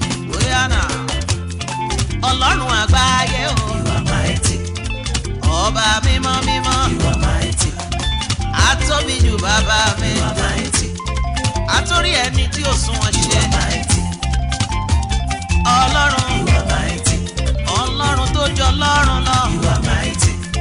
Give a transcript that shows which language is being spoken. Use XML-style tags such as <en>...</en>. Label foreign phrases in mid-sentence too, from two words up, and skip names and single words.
<yo>Bóyá náà, Ọlọ́run àgbáyé o.</yo> <en>You are mighty.</en> <yo>Ọba mímọ́ mímọ́.</yo> <en>You are mighty.</en> <yo>A tóbi jù bàbá mi.</yo> <en>You are mighty.</en> <yo>A torí ẹni tí ò sunwọ̀n You ṣe.</yo> <en>are mighty. Ọlọ́run. You are mighty.</en> <yo>Ọlọ́run tó jọ Ọlọ́run lọ.</yo> <en>You are mighty.</en>